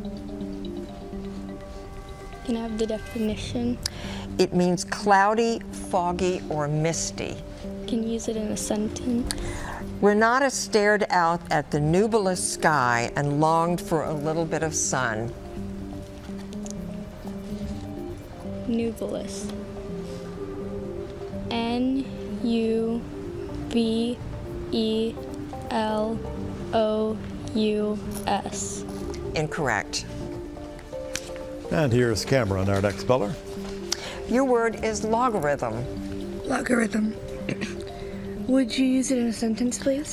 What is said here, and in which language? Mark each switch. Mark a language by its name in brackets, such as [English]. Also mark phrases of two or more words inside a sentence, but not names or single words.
[English] Can I have the definition? It means cloudy, foggy, or misty. Can you use it in a sentence? Renata stared out at the nubulous sky and longed for a little bit of sun. Nubulous. N-U-B-E-L-O-U-S. Incorrect. And here's Cameron, our next speller. Your word is logarithm. Logarithm. Would you use it in a sentence, please?